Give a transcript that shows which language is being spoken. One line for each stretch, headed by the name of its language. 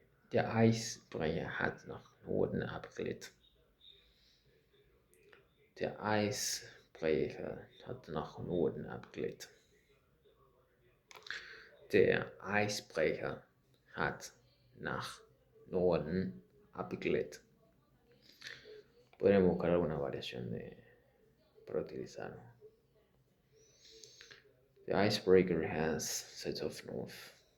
German: Der Eisbrecher hat nach Norden abgelegt. Der Eisbrecher hat nach Norden abgelegt. Der Eisbrecher hat nach Norden abgelegt.
Spanish: Podríamos buscar alguna variación para utilizar.
English: The icebreaker has set off north.